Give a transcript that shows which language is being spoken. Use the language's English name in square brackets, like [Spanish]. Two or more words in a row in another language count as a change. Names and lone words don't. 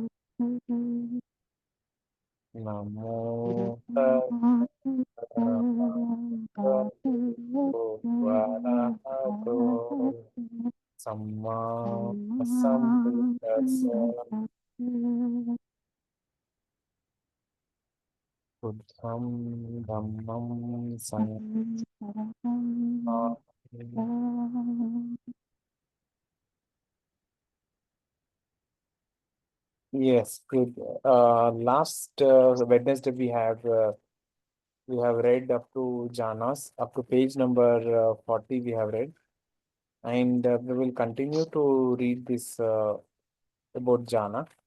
[Pali] Namo tassa Varahato Samma Sambuddhassa Buddham Dhammam Sangham. [English] Yes, good. Last Wednesday we have read up to jhanas, up to page number 40 we have read, and we will continue to read this about jhana.